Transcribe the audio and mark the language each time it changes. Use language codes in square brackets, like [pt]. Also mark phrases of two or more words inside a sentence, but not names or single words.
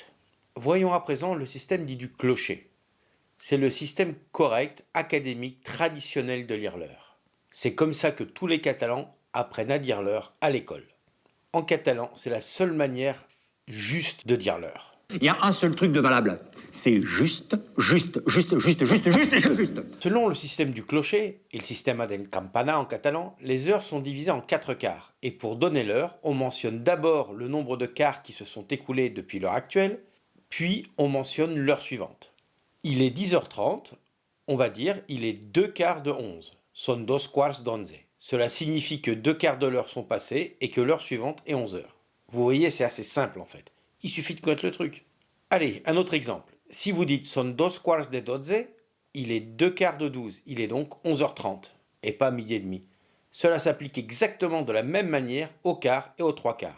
[fr] Voyons à présent le système dit du clocher. C'est le système correct, académique, traditionnel de lire l'heure. C'est comme ça que tous les Catalans apprennent à dire l'heure à l'école. En catalan, c'est la seule manière juste de dire l'heure. Il y a un seul truc de valable. C'est juste. Selon le système du clocher et le système [ca] del campana [fr] en catalan, les heures sont divisées en 4 quarts. Et pour donner l'heure, on mentionne d'abord le nombre de quarts qui se sont écoulés depuis l'heure actuelle, puis on mentionne l'heure suivante. Il est 10h30, on va dire il est 2 quarts de 11. [ca] Son dos quarts d'onze. [fr] Cela signifie que 2 quarts de l'heure sont passés et que l'heure suivante est 11h. Vous voyez, c'est assez simple en fait. Il suffit de connaître le truc. Allez, un autre exemple. Si vous dites [ca] son dos quarts de doze, [fr] il est 2 quarts de 12. Il est donc 11h30 et pas midi et demi. Cela s'applique exactement de la même manière au quart et aux 3 quarts.